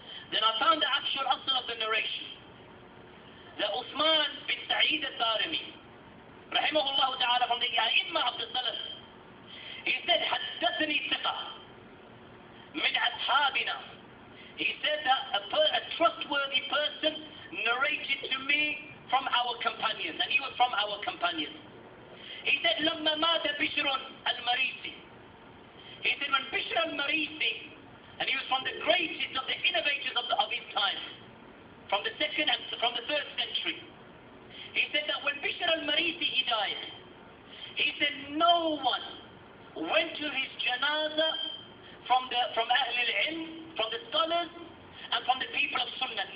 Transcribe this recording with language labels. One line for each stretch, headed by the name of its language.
English: Then I found the actual asl of the narration. That Uthman bin Sa'id al-Darimi, rahimahullah ta'ala, from the A'immah of the Salaf, he said,
Arabic: حدثني ثقة من أصحابنا.
English: He said that a trustworthy person narrated to me from our companions, and he was from our companions. He said,
Arabic: لما مات بشر المريسي.
English: He said, when Bishr al-Marisi, and he was from the greatest of the innovators of his time, from the 3rd century. He said that when Bishr al-Marisi he died, he said no one went to his janazah from Ahl al-Ilm, from the scholars, and from the people of Sunnah.